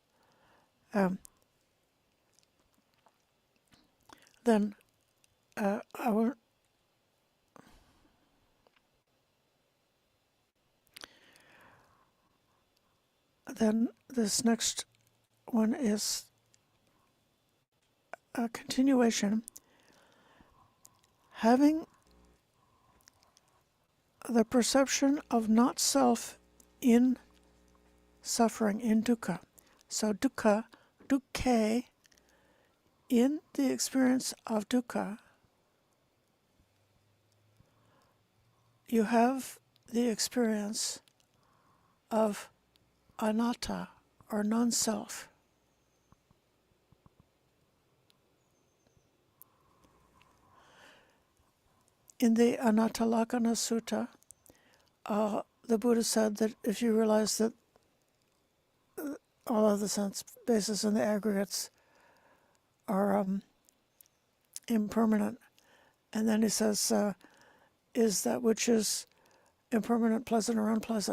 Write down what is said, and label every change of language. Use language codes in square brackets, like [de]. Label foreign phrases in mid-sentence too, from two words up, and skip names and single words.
[en] Then then this next one is a continuation. Having the perception of not self in suffering, in dukkha. [pi] So dukkha, dukkhe, [en] in the experience of dukkha, you have the experience of anatta, or non-self. In the Anattalakkhana Sutta, the Buddha said that if you realize that all of the sense bases and the aggregates are impermanent, and then he says, is that which is impermanent pleasant or unpleasant?